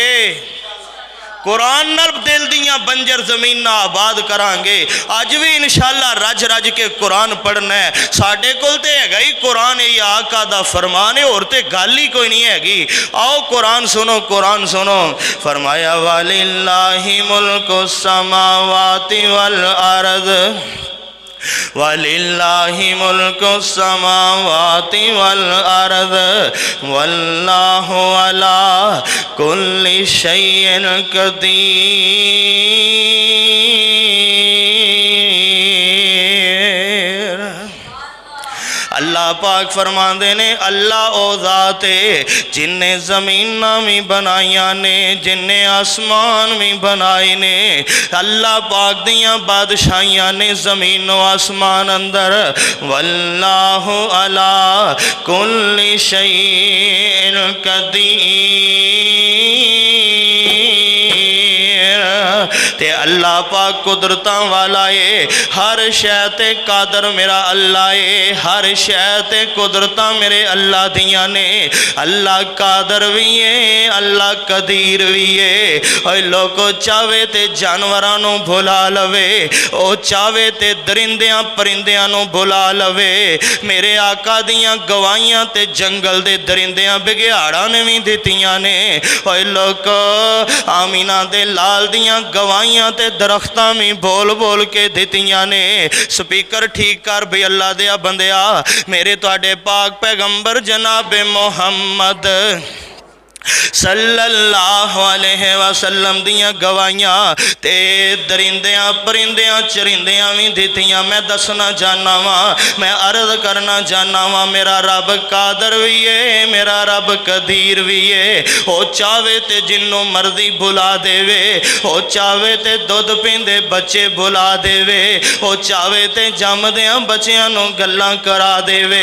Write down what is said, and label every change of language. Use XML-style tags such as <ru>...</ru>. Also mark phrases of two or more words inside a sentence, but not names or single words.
<pa>قرآن نال دل دیاں بنجر زمین آباد کراں گے. اج بھی ان شاء اللہ رج رج کے قرآن پڑھنا ہے. ساڈے کول تے ہیگا ہی قرآن، یہ آقا دا فرمان ہے، اور تے گل ہی کوئی نہیں ہیگی. آؤ قرآن سنو، قرآن سنو.</pa> <ar>فرمایا وللہ ملک السماوات والارض، وللہ ملک السماوات والارض واللہ علی کل شیء قدیر.</ar> <pa>اللہ پاک فرماتے نے اللہ او ذات ہے جنے زمیناں بھی بنائیاں نے، جنے آسمان بھی بنائے نے. اللہ پاک دیاں بادشاہیاں نے زمین و آسمان اندر.</pa> <ar>واللہ علی کل شیء قدیر.</ar> <pa>تے اللہ پاک قدرتاں والا ہے، ہر شے تے قادر میرا اللہ ہے، ہر شے تے قدرتاں میرے اللہ دیاں نے. اللہ قادر بھی ہے، اللہ قدیر بھی ہے. اور لوکو چاہوے تے جانوراں نوں بلا لوے، او چاہوے تے درندیاں پرندیاں نوں بلا لوے. میرے آقا دیاں گواہیاں تے جنگل دے درندیاں بگھیاڑاں نے بھی دتیاں نے. اور لوکو آمنہ دے لال دیاں گواہیاں تے درختاں بھی بول بول کے دتیاں نے. سپیکر ٹھیک کر بھی اللہ دیا بندیا. میرے تہاڈے پاک پیغمبر جناب محمد</pa> <ar>صلی اللہ علیہ وسلم</ar> <pa>دیاں گواہیاں تے درندیاں پرندیاں چرندیاں بھی دتیاں. میں دسنا چاہنا وا، میں عرض کرنا چاہنا وا، میرا رب قادر بھی ہے، میرا رب قدیر بھی ہے. او چاہوے تے جنوں مرضی بلا دیوے، او چاہوے تے دودھ پیندے بچے بلا دیوے، او چاہوے تے جمدیاں بچیاں نوں گلاں کرا دیوے.</pa>